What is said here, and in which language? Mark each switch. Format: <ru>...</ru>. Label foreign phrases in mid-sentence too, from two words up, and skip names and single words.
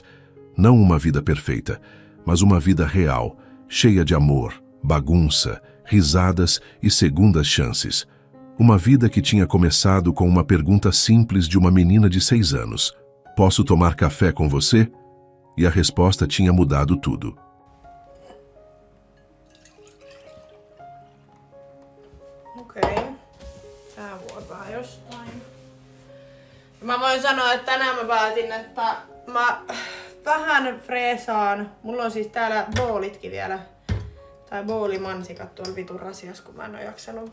<pt>Não uma vida perfeita, mas uma vida real, cheia de amor, bagunça, risadas e segundas chances. Uma vida que tinha começado com uma pergunta simples de uma menina de 6 anos. Posso tomar café com você? E a resposta tinha mudado tudo.</pt> <fi>Okei. Tää vuotaa jostain. Mä voin sanoa, että tänään mä päätin, että mä vähän freesaan. Mulla on siis täällä boolitkin vielä. Tai boolimansikat tuolla vitun rasias, kun mä en oo jaksanut.</fi>